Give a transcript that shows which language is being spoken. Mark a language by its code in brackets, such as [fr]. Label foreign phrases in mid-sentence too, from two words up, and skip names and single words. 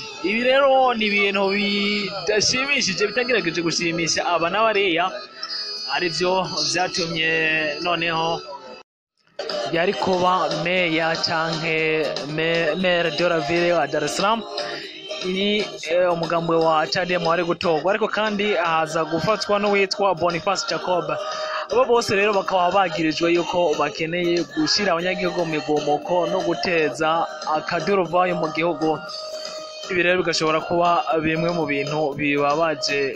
[rn] Ibi rero ni ibintu bidashimishije, bitagerageje gushimisha aba n'abariya, arivyo vyatumye noneho yari kuba meya canke [fr] maire de la ville [rn] wa Dar es Salaam ni umugambwe wa Chadema wari gutogwa, ariko kandi ahaza gufatwa n'uwitwa Boniface Jacob. Abo bose rero bakaba bagirijwe yuko bakeneye gushira abanyagihugu mu migomoko no guteza akaduruvayo mu gihugu. Ibi rero bigashobora kuba bimwe mu bintu bibabaje.